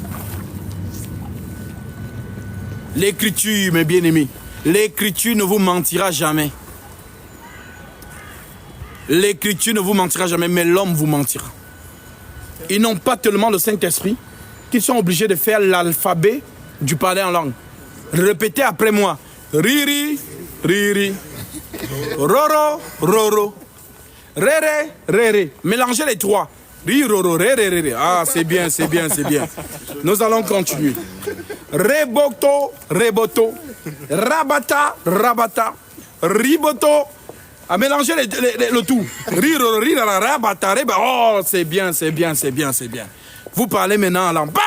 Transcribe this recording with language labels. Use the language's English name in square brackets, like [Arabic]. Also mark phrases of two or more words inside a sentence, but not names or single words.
[French] L'écriture, mes bien-aimés, l'écriture ne vous mentira jamais. L'écriture ne vous mentira jamais, mais l'homme vous mentira. Ils n'ont pas tellement le Saint-Esprit qu'ils sont obligés de faire l'alphabet du parler en langue. Répétez après moi. Riri, riri. Roro, roro. Rere, rere. Mélangez les trois. Ri, roro, rere, rere. Ah, c'est bien, c'est bien, c'est bien. Nous allons continuer. Reboto, reboto. Rabata, rabata. Riboto. À mélanger le tout. Ri, roro, ri, rabata, reba. Oh, c'est bien, c'est bien, c'est bien, c'est bien. Vous parlez maintenant en langue.